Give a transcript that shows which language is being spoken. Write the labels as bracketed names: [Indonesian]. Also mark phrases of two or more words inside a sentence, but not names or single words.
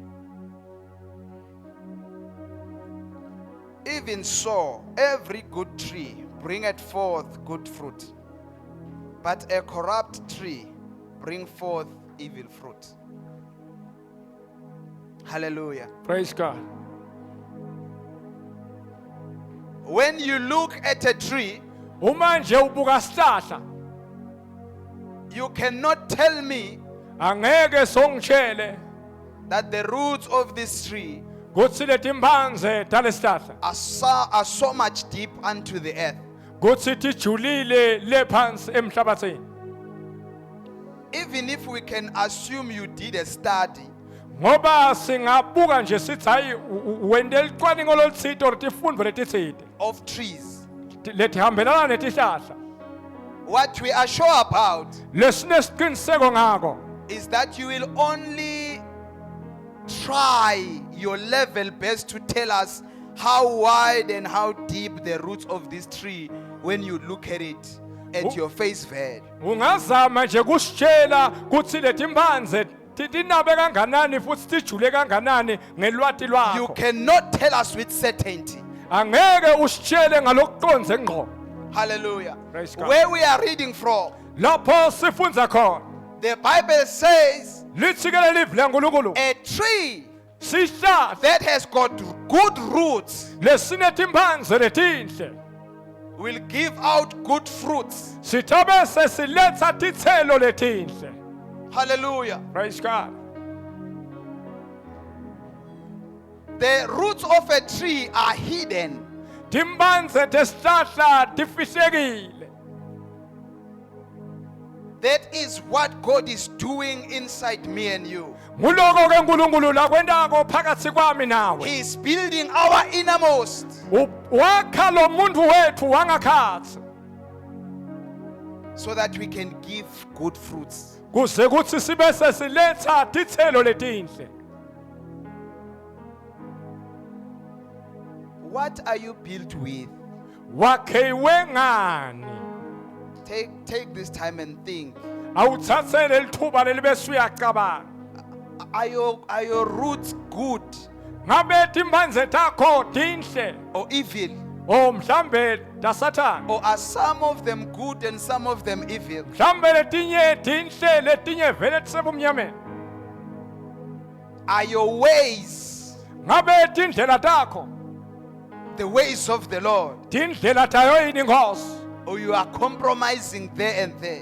[English] Even so, every good tree bringeth forth good fruit, but a corrupt tree bring forth evil fruit. Hallelujah. Praise God. When you look at a tree, [Swati] Uma nje ubuka sihlahla, [English] you cannot tell me [Swati] angeke songitshele [English] that the roots of this tree [Swati] kutsi letimbanze talesihlahla [English] are so much deep unto the earth. [Swati] kutsi tijulile lephansi emhlabathini. [English] Even if we can assume you did a study, [Swati] Ngoba singabuka nje sithi hayi wende licwaningo loluthito or tifundvo letitsite [English] of trees, [Swati] letihambelana netihlahla. [English] what we are sure about [Swati] Lesinesiqiniseko ngako [English] is that you will only try your level best to tell us how wide and how deep the roots of this tree when you look at it at your face value. [Swati] ungazama nje kusitshela kutsi letimbanze tinabe kanganani futhi tijule kanganani ngelwati [English] You [Swati] lwakho [English] cannot tell us with certainty. [Swati] angeke usitshele ngalokuqonze ngqo [English] Hallelujah. Praise God. Where we are reading from, [Swati] lapho sifundza khona [English] the Bible says [Swati] lithikele livi lenkulunkulu [English] a tree [Swati] sihlahla [English] that has got good roots [Swati] lesinetimphandze letinhle [English] will give out good fruits. [Swati] sithabe sesiletha titselo letinhle. [English] Hallelujah. Praise God. The roots of a tree are hidden. [Swati] Timphandze tesihlahla tifihlekile. [English] That is what God is doing inside me and you. [Swati] Nguloko ke uNkulunkulu lakwendako phakathi kwami nawe. [English] He is building our innermost [Swati] Wakha lo muntu wethu wangakhathi [English] so that we can give good fruits. [Swati] kuze kuthi sibe sesiletha titselo letinhle. [English] What are you built with? [Swati] Wakhiwe ngani? [English] Take this time and think. [Swati] Awuthathele lithuba lelibese uyacabanga. [English] Are your roots good [Swati] Ngabe timphandze takho tinhle [English] or evil? [Swati] o mhlambe tasathana? [English] Or are some of them good and some of them evil? [Swati] Mhlambe letinye tinhle letinye vele tisebumnyameni. [English] Are your ways [Swati] Ngabe tindlela takho [English] the ways of the Lord? [Swati] tindlela tayo yini Nkosi? [English] Or you are compromising there and there?